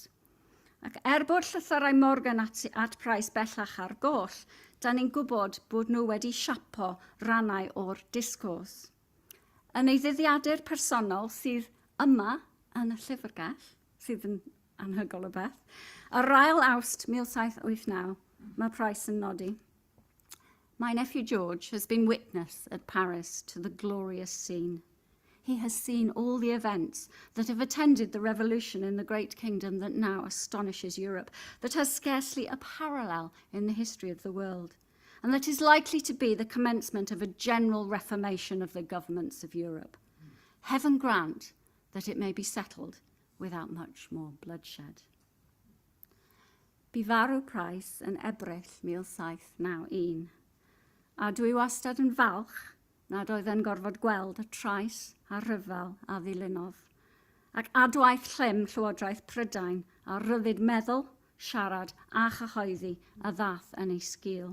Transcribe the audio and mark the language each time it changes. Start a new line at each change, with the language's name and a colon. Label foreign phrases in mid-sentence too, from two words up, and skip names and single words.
Welsh: Ac bod llythyrau Morgan at Price bellach ar goll, da ni'n gwybod bod nhw wedi siapo rannau o'r disgwrs. Yn ei ddyddiadur personol sydd yma yn y Llyfrgell, sydd yn anhygol o beth. Ar ail Awst 1789, mae Price yn nodi.
English: My nephew George has been witness at Paris to the glorious scene. He has seen all the events that have attended the revolution in the great kingdom that now astonishes Europe, that has scarcely a parallel in the history of the world, and that is likely to be the commencement of a general reformation of the governments of Europe. Heaven grant that it may be settled without much more bloodshed.
Welsh: Bu farw Price yn Ebrill 1791, a dwi wastad yn falch nad oedd yn gorfod gweld y trais a rhyfel a ddilynodd, ac adwaith llym Llywodraeth Prydain a ryddid meddwl, siarad a chyhoeddi a ddath yn ei sgil.